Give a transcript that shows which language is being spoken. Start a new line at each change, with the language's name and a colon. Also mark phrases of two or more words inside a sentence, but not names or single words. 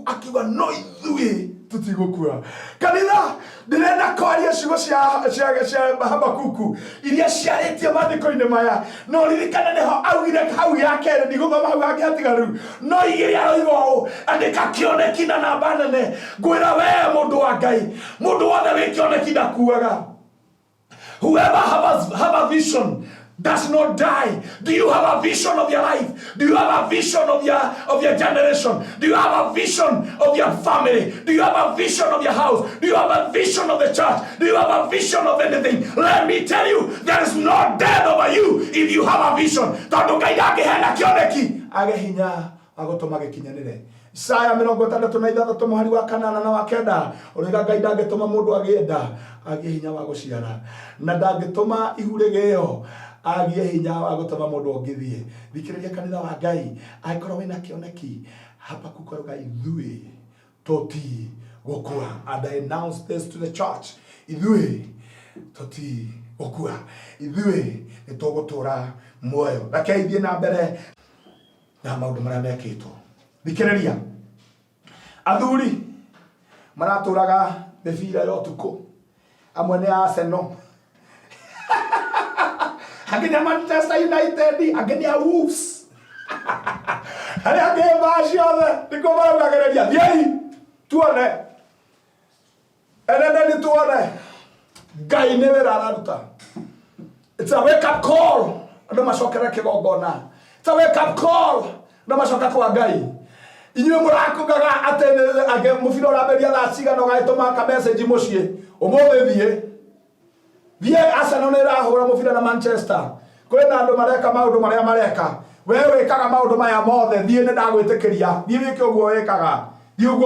Kikuyu: akiuga no ithuĩ tutigũkua kanitha ndĩrenda kwaria ciugo cia Habakuku iria ciarĩtie maandĩko-inĩ maya no ririkana nĩho augire hau ya kerĩ ndigũthoma hau hangĩ hatigaru no igĩrĩ aroiga ũũ andĩka kĩoneki na namba nene ngwĩra we mũndũ wa Ngai mũndũ wothe wĩ kĩoneki ndakuaga
English: whoever have a vision does not die. Do you have a vision of your life? Do you have a vision of your generation? Do you have a vision of your family? Do you have a vision of your house? Do you have a vision of the church? Do you have a vision of anything? Let me tell you, there is no death over you if you have a vision.
Kikuyu: Tondu Ngai ndangĩheana kĩoneki age hinya agũtũma gĩkinyanĩre. Isaya 66 mũhari wa 8 na wa 9 ũrĩga Ngai ndangĩtũma mũndũ agĩenda agĩe hinya wa gũciara na ndangĩtũma ihurĩ gĩo agie hinya wa gũtũma mũndũ ũngĩthie. Thikĩrĩria kanitha wa Ngai angĩkorwo wĩna kĩoneki Habakuku aroiga ithuĩ tũtigũkua
English: and I announce this to the church
Kikuyu: ithuĩ tũtigũkua ithuĩ nĩtũgũtũra muoyo. Rekei thiĩ na mbere na maũndũ marĩa mekĩtwo. Thikĩrĩria athuri maratũraga mĩbira ya ũtukũ amwe nĩ Arsenal angĩ nĩ Manchester United angĩ nĩ Wolves arĩa angĩ mba ciothe nĩkuo maraugagĩrĩria thiĩi tuone eneneni tuone Ngai nĩ wĩra araruta.
English: It's a wake up call
Kikuyu: andũ macokere kĩgongona.
English: It's a wake up call
Kikuyu: andũ macoka kwa Ngai. Inyuĩ mũrakugaga atĩ angĩ mũbira ũramberia thaa cigana ũgagĩtũma ka message mũciĩ ũmũthĩ thiĩ Arsenal nĩ ĩrahũra mũbira na Manchester. Kwĩna andũ mareka maũndũ marĩa mareka we wĩkaga maũndũ maya mothe thiĩ nĩ ndagwĩtĩkĩria thiĩ wĩke ũguo wĩkaga thiĩ ũguo